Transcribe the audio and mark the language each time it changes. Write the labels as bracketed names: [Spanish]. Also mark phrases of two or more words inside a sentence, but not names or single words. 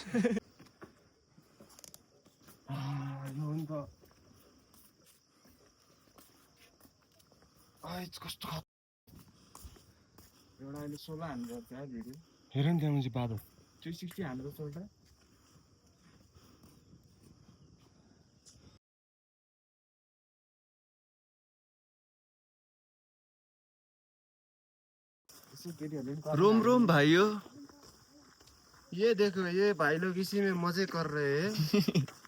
[Nepali] यो नि त कस्तो एउटा अहिले 16 हान्नु पर्छ भिडियो हेर नि त्यहाँ मान्छे बादल 360 हान्नु पर्छ एउटा [Hindi] रोम रोम भाइयों, ये देखो ये भाई लोग इसी में मजे कर रहे हैं।